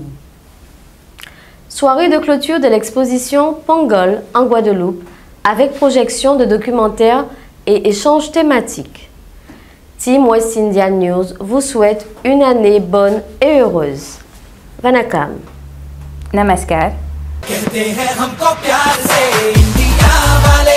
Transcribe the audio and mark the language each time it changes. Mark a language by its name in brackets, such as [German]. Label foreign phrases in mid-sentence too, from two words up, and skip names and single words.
[French] Soirée de clôture de l'exposition Pangol en Guadeloupe avec projection de documentaires et échanges thématiques. Team West Indian News vous souhaite une année bonne et heureuse. Vanakam. Namaskar. [Hindi] कहते हैं हमको प्यार से इंडिया